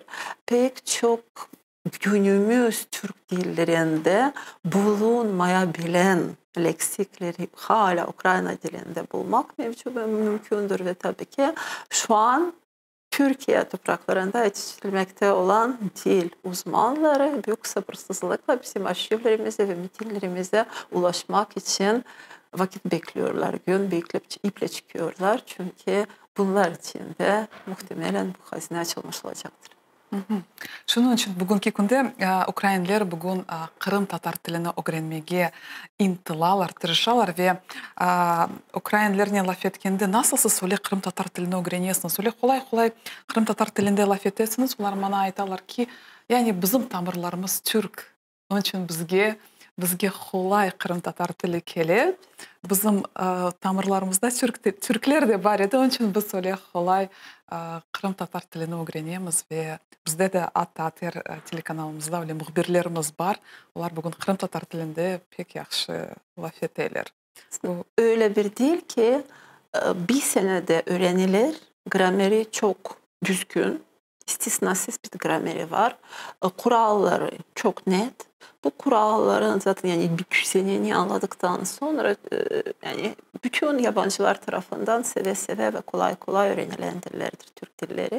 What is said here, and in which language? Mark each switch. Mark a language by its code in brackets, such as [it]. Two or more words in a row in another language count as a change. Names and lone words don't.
[tr] Pek çok günümüz Türk dillerinde bulunmayabilen leksikleri hala Ukrayna dilinde bulmak mümkündür ve tabii ki şu an Türkiye topraklarında yetiştirilmekte olan dil uzmanları büyük sabırsızlıkla bizim arşivlerimize ve metinlerimize ulaşmak için vakit bekliyorlar, gün bekleyip iple çıkıyorlar. Çünkü bunlar için de muhtemelen bu hazine açılmış olacaktır. [crh] Şunun için bugünkü günde Ukraynalılar bugün Kırım Tatar tilini öğrenmeye intilalar, tırışalar ve Ukraynalılar ne laf etkende nasıl siz öyle Kırım Tatar tilini öğreniyorsunuz? Öyle kolay Kırım Tatar tilinde laf etsiniz. Onlar bana aytalar ki yani bizim tamırlarımız Türk. Onun için bizge kolay Kırım Tatar tili kelip. Bizim tamırlarımızda Türkler de var edi. Onun için biz öyle kolay Kırım Tatar tilini öğrenemiz ve bizde de At-Tatar telekanalımızda öyle muhbirlerimiz var. Onlar bugün Kırım Tatar tilinde pek yaxşı laf eterler. [tr] Öyle bir dil ki bir senede öğrenilir. Grameri çok düzgün. İstisnasız bir grameri var. Kuralları çok net. Bu kuralların zaten yani bir düzenini anladıktan sonra yani bütün yabancılar tarafından seve seve ve kolay kolay öğrenilen dillerdir Türk dilleri.